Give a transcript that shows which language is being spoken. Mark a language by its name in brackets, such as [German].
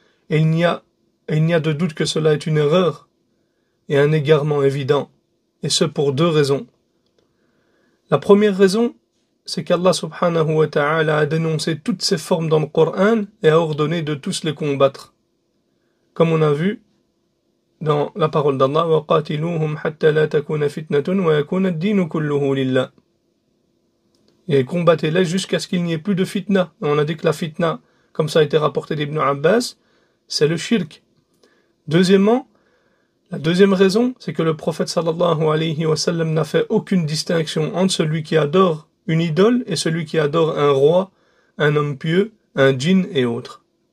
[French] Et il n'y a de doute que cela est une erreur et un égarement évident. Et ce pour deux raisons. La première raison, c'est qu'Allah subhanahu wa ta'ala a dénoncé toutes ces formes dans le Coran et a ordonné de tous les combattre. Comme on a vu dans la parole d'Allah, [Arabic] وَقَاتِلُوهُمْ حَتَّى لَا تَكُونَ فِتْنَةٌ وَيَكُونَ الدِّينُ كُلُّهُ لِلَّهِ. [French] Et combattez-les jusqu'à ce qu'il n'y ait plus de fitna. Et on a dit que la fitna, comme ça a été rapporté d'Ibn Abbas, c'est le shirk. Deuxièmement, la deuxième raison, c'est que le prophète sallallahu alayhi wa sallam n'a fait aucune distinction entre celui qui adore une idole et celui qui adore un roi, un homme pieux, un djinn et autres.